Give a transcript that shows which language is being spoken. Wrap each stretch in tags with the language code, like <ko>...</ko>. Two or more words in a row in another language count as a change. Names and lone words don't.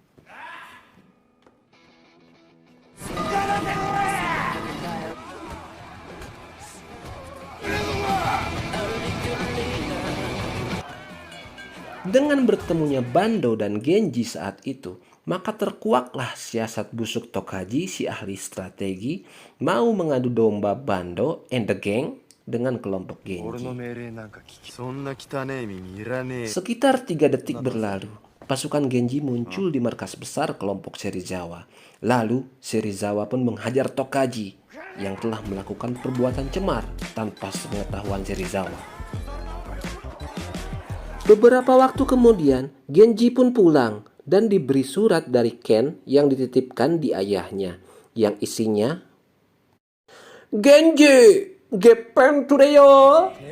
<id>Dengan bertemunya Bando dan Genji saat itu, maka terkuaklah siasat busuk Tokaji, si ahli strategi, mau mengadu domba Bando</id> <en>and the gang</en> <id>dengan kelompok</id> <ja>俺の</ja> <id>Genji.</id> <ja>命令なんか聞きそんな汚ねえ耳いらねえ</ja> <id>Sekitar 3 detik berlalu, pasukan Genji muncul di markas besar kelompok Serizawa. Lalu Serizawa pun menghajar Tokaji yang telah melakukan perbuatan cemar tanpa sepengetahuan Serizawa. Beberapa waktu kemudian, Genji pun pulang dan diberi surat dari Ken yang dititipkan di ayahnya, yang isinya, "Genji, gepen tureyo."</id>